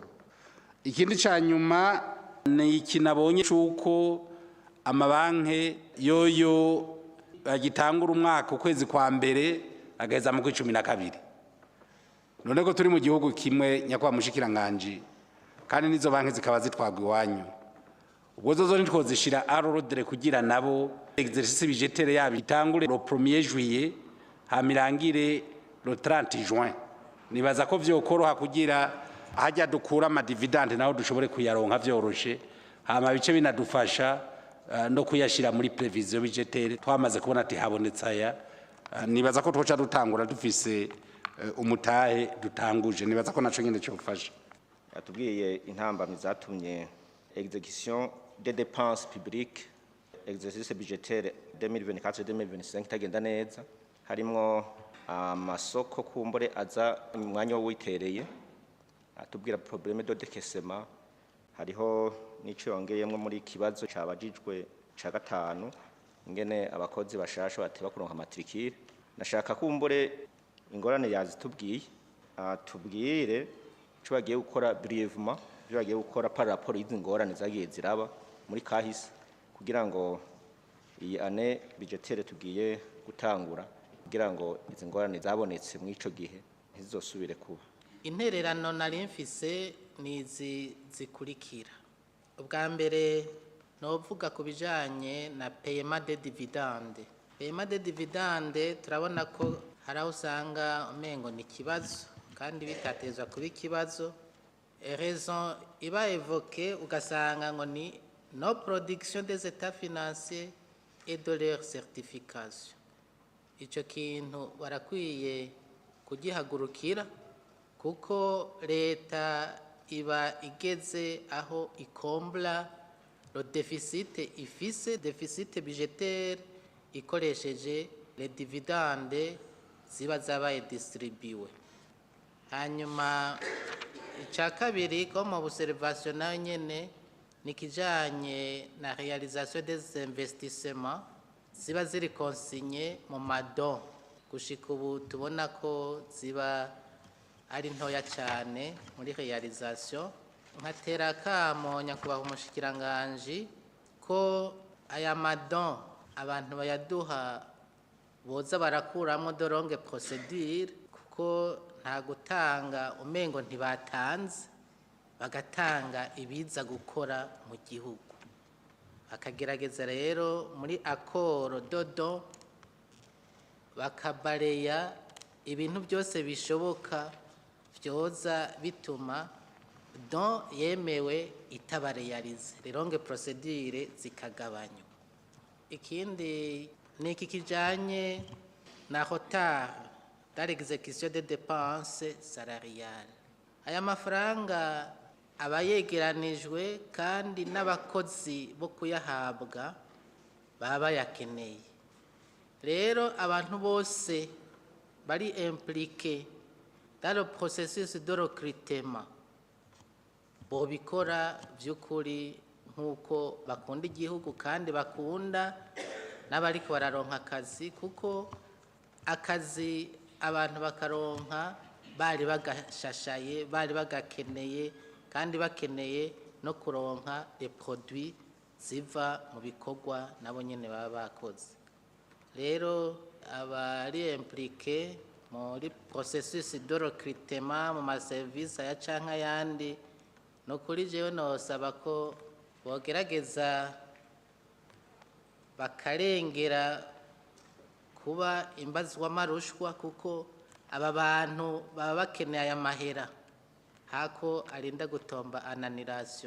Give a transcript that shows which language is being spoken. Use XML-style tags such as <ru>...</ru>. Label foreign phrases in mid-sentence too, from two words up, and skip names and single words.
<rn>Ikindi cyanyuma ni ikinabonye cyuko amabanke yoyo agitangura umwaka ukwezi kwa mbere agaheza mu 12. None ko turi mu gihugu kimwe nyakwa mushikiranganje kandi nizo banke zikaba zitwagwa iwanyu, ubwo zozo nitwozishira arodre kugira nabo</rn> <fr>exercice budgetaire</fr> <rn>yabo itangure</rn> <fr>le 1er juillet</fr> <rn>hamirangire</rn> <fr>le 30 juin.</fr> <rn>Nibaza ko vyokoroha kugira hajya dukura ama dividende naho dushobore kuyaronka vyoroshe, hama bice binadufasha no kuyashira muri</rn> <fr>prevision budgetaire</fr> <rn>twamaze kubona ati habonetse aya. Nibaza ko twoca dutangura dufise umutahe dutanguje, nibaza ko naco nyene cyofasha. Atubwiye intambamyi zatumye</rn> <fr>exécution des dépenses publiques exercice budgetaire</fr> <rn>2024-2025 tagenda neza, harimo amasoko kumbure aza umwanya wo witereye. Atubwira</rn> <fr>problème de décaissement,</fr> <rn>hariho nico yongeyemwe muri kibazo cabajijwe ca gatanu ingene abakozi bashasha bateba kuronka matricule. Nashaka kumbure ingorane yazitubwiye tubwire cyo bagiye gukora brièvement, cyo bagiye gukora</rn> <fr>par rapport</fr> <rn>y'izi ngorane zagiye ziraba muri kahise kugira ngo iyi</rn> <fr>année budgetaire</fr> <rn>tugiye gutangura kugira ngo izi ngorane zabonetse mu ico gihe ntizosubire kuba. Intererano nari mfise nizi zikurikira. Ubwa mbere novuga kubijanye na</rn> <fr>paiement de dividende. Paiement de dividende</fr> <rn>turabona ko haraho usanga umengo ni kibazo kandi bitatezwa kuba ikibazo.</rn> <fr>Raison iba évoquée</fr> <rn>ugasanga ngo ni no</rn> <fr>production des états financiers et de leur certification.</fr> <rn>Ico kintu barakwiye kugihagurukira kuko leta iba igeze aho ikombla</rn> <fr>le déficit</fr> <rn>ifise</rn> <fr>déficit budgétaire</fr> <rn>ikoresheje</rn> <fr>les dividendes</fr> <rn>ziba zabaye distribué. Hanyuma ica kabiri ko mu observation nayo nyene nikijanye na</rn> <fr>réalisation des investissements</fr> <rn>ziba ziri consigné mu madon, gushika ubu tubona ko ziba ari ntoya cyane muri réalisation. Nkatera kamo nyakubahwa umushikiranganji ko aya madon abantu bayaduha boza barakuramo</rn> <fr>de longue procédure</fr> <rn>kuko nta gutanga umengo ntibatanze, bagatanga ibiza gukora mu gihugu. Akagerageza rero muri accord dodo bakabareya ibintu byose bishoboka vyoza bituma don yemewe itabareyarize,</rn> <fr>les longues procédures zikagabanywa.</fr> <rn>Ikindi ni iki kijanye na</rn> <fr>retard dans l'exécution des dépenses salariales.</fr> <rn>Aya mafaranga aba yegeranijwe kandi n'abakozi bo kuyahabwa baba bayakeneye. Rero abantu bose bari</rn> <fr>impliqué dans le processus de recrutement</fr> <rn>bobikora by'ukuri nk'uko bakunda igihugu kandi bakunda n'abariko bararonka akazi, kuko akazi abantu bakaronka bari bagashashaye, bari bagakeneye kandi bakeneye no kuronka</rn> <fr>les produits</fr> <rn>ziva mu bikorwa nabo nyene baba bakoze. Rero abari impliqué muri</rn> <fr>processus de recrutement</fr> <rn>mu maservice ya canka yandi, no kuri jewe nosaba ko bogerageza bakarengera kuba imbazwa marushwa, kuko aba bantu baba bakeneye aya mahera hako arinda gutomba ananiration.</rn>